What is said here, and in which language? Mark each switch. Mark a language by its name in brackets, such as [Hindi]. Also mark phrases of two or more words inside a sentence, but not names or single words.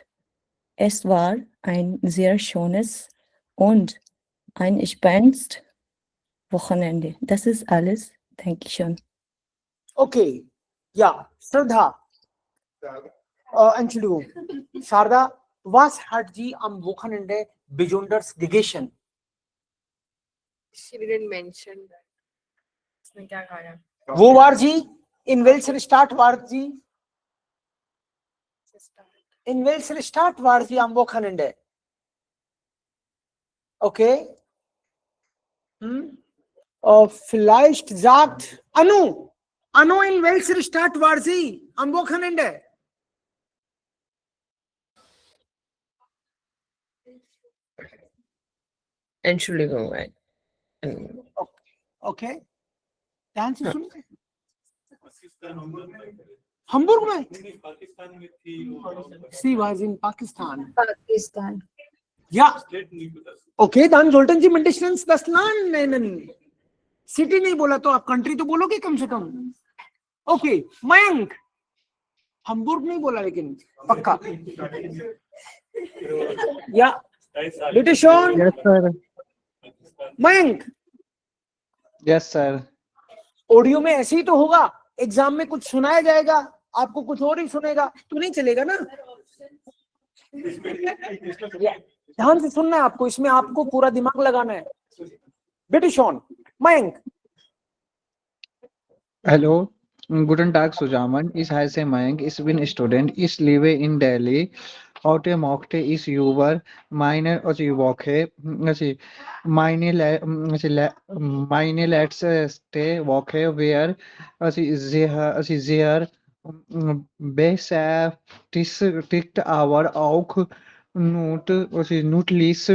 [German] Es war ein sehr schönes und ein entspanntes Wochenende. Das ist alles. Dankeschön. Okay. Ja, Shraddha. Entschuldigung. Sharda, was hat sie am Wochenende besonders gegessen? [English] She didn't mention that. [Hindi] उसने क्या खाया? [German] Wo war sie? In welcher Stadt war sie? In welcher Stadt war sie am Wochenende? Okay. Vielleicht sagt Anu. Anu, in welcher Stadt war sie am Wochenende? Entschuldigung. [Hindi] Okay. ध्यान से सुन. Hamburg में? [English] She was in Pakistan. Pakistan. [German] Ja. Okay, dann sollten Sie mindestens das Land nennen. [Hindi] City नहीं बोला तो आप country तो बोलोगे कम से कम. Okay, Mayank. Hamburg नहीं बोला लेकिन पक्का. [German] Ja. Bitte schön. [English] Yes, sir. Mayank. Yes, sir. [Hindi] ऑडियो में ऐसे ही तो होगा. एग्जाम में कुछ सुनाया जाएगा, आपको कुछ और ही सुनेगा तो नहीं चलेगा ना. ध्यान से सुनना है आपको, इसमें आपको पूरा दिमाग लगाना है. [German] Bitte schön. Mayank. Hallo, guten Tag zusammen. Ich heiße Mayank. Ich bin Student. Ich lebe in Delhi. Heute möchte ich über meine Woche, meine letzte Woche wäre sehr beschäftigt, aber auch nützlich.